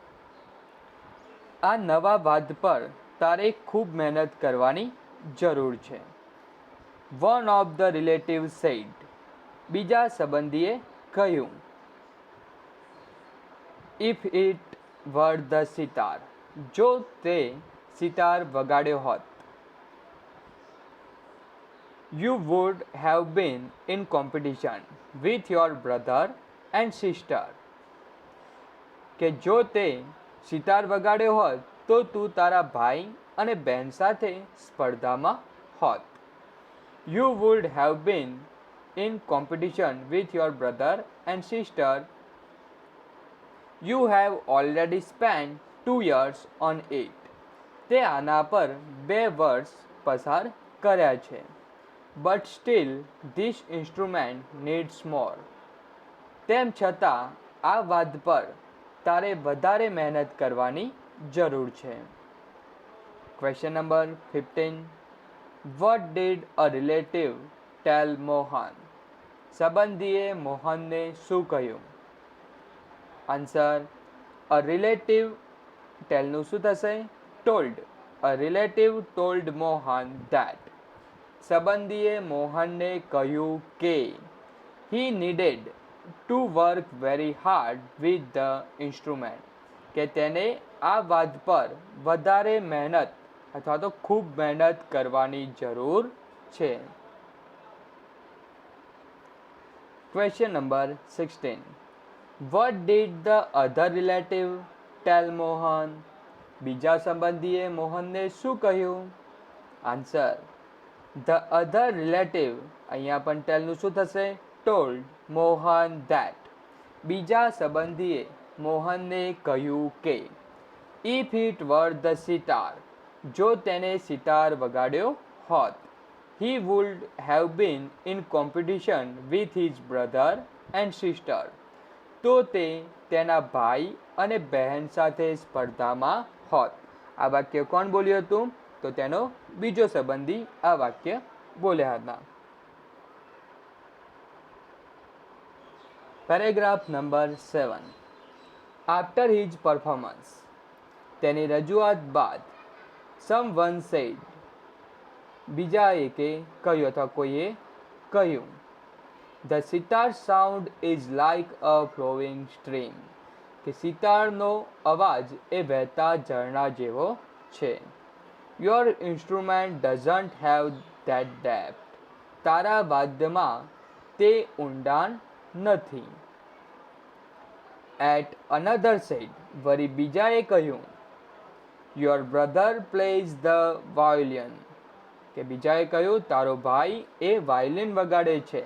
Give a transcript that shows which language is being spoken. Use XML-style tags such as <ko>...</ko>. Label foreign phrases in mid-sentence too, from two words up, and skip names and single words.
<gu>આ નવા વાદ્ય પર તારે ખૂબ મહેનત કરવાની જરૂર છે.</gu> <en>one of the relative said,</en> <gu>બીજા સંબંધીએ કહ્યું,</gu> <en>if it were the sitar,</en> <gu>જો તે સિતાર વગાડ્યો હોત.</gu> <en>You would have been in competition with your brother and sister.</en> <gu>કે જો તે સિતાર વગાડ્યો હોત તો તું તારા ભાઈ અને બહેન સાથે સ્પર્ધામાં હોત.</gu> <en>You would have been in competition with your brother and sister. You have already spent 2 years on it.</en> <gu>તે આના પર 2 વર્ષ પસાર કર્યા છે.</gu> <en>But still this instrument needs more.</en> <gu>તેમ છતાં આ વાદ્ય પર તારે વધારે મહેનત કરવાની જરૂર છે.</gu> <en>question number 15. What did a relative tell Mohan?</en> <gu>સંબંધીએ મોહનને શું કહ્યું? આન્સર,</gu> <en>a relative</en> <gu>ટેલનું શું થશે?</gu> <en>told. A relative told Mohan that.</en> <gu>સંબંધીએ મોહનને કહ્યું કે</gu> <en>he needed to work very hard with the instrument,</en> <gu>કે તેને આ વાદ્ય પર વધારે મહેનત અથવા તો ખૂબ મહેનત કરવાની જરૂર છે.</gu> <en>question number 16. What did the other relative tell Mohan?</en> <gu>બીજા સંબંધીએ મોહનને શું કહ્યું? આન્સર,</gu> <en>the other relative,</en> <gu>અહીંયા પણ ટેલનું શું થશે?</gu> <en>told Mohan that.</en> <gu>બીજા સંબંધીએ મોહનને કહ્યું કે</gu> <en>if it were the sitar,</en> <gu>જો તેને સિતાર વગાડ્યો હોત,</gu> <en>he would have been in competition with his brother and sister.</en> <gu>તો તે તેના ભાઈ અને બહેન સાથે સ્પર્ધામાં હોત. આ વાક્ય કોણ બોલ્યું હતું? તો તેનો બીજો સંબંધી આ વાક્ય બોલ્યા હતા.</gu> <en>paragraph number 7. after his performance,</en> <gu>તેની રજૂઆત બાદ</gu> <en>someone said,</en> <gu>બીજા એકે કહ્યું અથવા કોઈએ કહ્યું,</gu> <en>the sitar sound is like a flowing stream,</en> <gu>કે સિતારનો અવાજ એ વહેતા ઝરણા જેવો છે.</gu> <en>Your instrument doesn't have that depth.</en> <gu>તારા વાદ્યમાં તે ઊંડાણ નથી.</gu> <en>At another said,</en> <gu>વળી બીજાએ કહ્યું,</gu> <en>your brother plays the violin,</en> <gu>કે બીજાએ કહ્યું તારો ભાઈ એ વાયોલિન વગાડે છે.</gu>